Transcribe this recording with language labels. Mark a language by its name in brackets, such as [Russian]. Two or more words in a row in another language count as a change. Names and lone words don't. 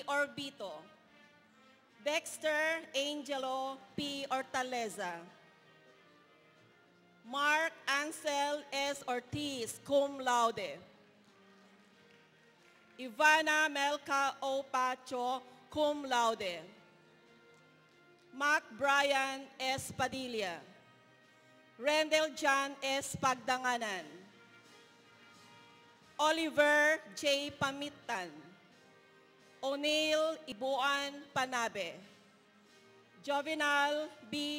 [English] Orbito, Dexter Angelo P. Ortaleza, Mark Ansel S. Ortiz, [Latin] cum laude, [English] Ivana Melka O. Pacho, [Latin] cum laude, [English] Mac Brian S. Padilla, Rendell John S. Pagdanganan, Oliver J. Pamitan, O'Neil Ibuan Panabe, Jovenal B.